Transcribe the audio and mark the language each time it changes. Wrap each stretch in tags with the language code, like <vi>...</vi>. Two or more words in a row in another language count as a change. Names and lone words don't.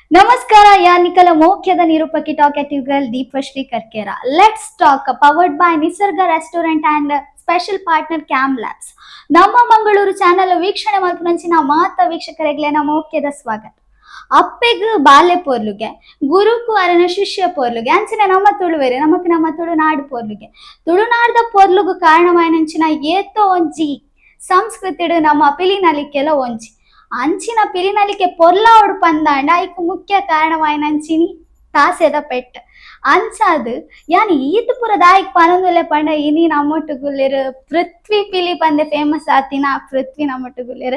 <tcy>ನಮಸ್ಕಾರ ಯಾನಿಕಲ ಮೋಖ್ಯದ ನಿರೂಪಕಿ</tcy> <en>talkative girl</en> <tcy>ದೀಪಶ್ರೀ ಕರ್ಕೇರ.</tcy> <en>Let's Talk powered by Nisarga Restaurant and special partner Cam Labs.</en> <tcy>ನಮ್ಮ ಮಂಗಳೂರು ಚಾನೆಲ್ ವೀಕ್ಷಣೆ ಮಲ್ಪುನಂಚಿನ ಮಾತ ವೀಕ್ಷಕರಿಗ್ಲೆ ನಮ್ಮ ಮೋಖ್ಯದ ಸ್ವಾಗತ. ಅಪ್ಪೆಗ್ ಬಾಲ್ಯ ಪೋರ್ಲುಗೆ ಗುರುಕು ಅರನ ಶಿಷ್ಯ ಪೋರ್ಲುಗೆ ಅಂಚಿನ ನಮ್ಮ ತುಳುವೆರೆ ನಮ್ಮ ತುಳುನಾಡು ಪೋರ್ಲುಗೆ ತುಳುನಾಡ್ದ ಪೋರ್ಲುಗು ಕಾರಣವಾಯಿನಂಚಿನ ಏತೋ ಒಂಜಿ ಸಂಸ್ಕೃತಿಡು ನಮ್ಮ ಪಿಲಿನಲಿಕ್ಕೆಲ ಒಂಜಿ ಅಂಚಿನ ಪಿಲಿನಲಿಕೆ ಪೊರ್ಲಾವಡು ಪಂದಾಂಡ ಐಕ್ ಮುಖ್ಯ ಕಾರಣವಾಯಿನಂಚಿನಿ ತಾಸೆದ ಪೆಟ್ ಅಂಚಾದ್ ಯಾನಿ ಈತ್ ಪುರ ದಾಯಿಕ್ ಪನೊಂದುಲ್ಲೆ ಪಂಡ ಇನಿ ನಮ್ಮೊಟ್ಟು ಗುಲ್ಲೆರ್ ಪೃಥ್ವಿ ಪಿಲಿ ಪಂದೆ ಫೇಮಸ್ ಆತಿನ ಪೃಥ್ವಿ ನಮ್ಮೊಟ್ಟು ಗುಲ್ಲೆರ್.</tcy>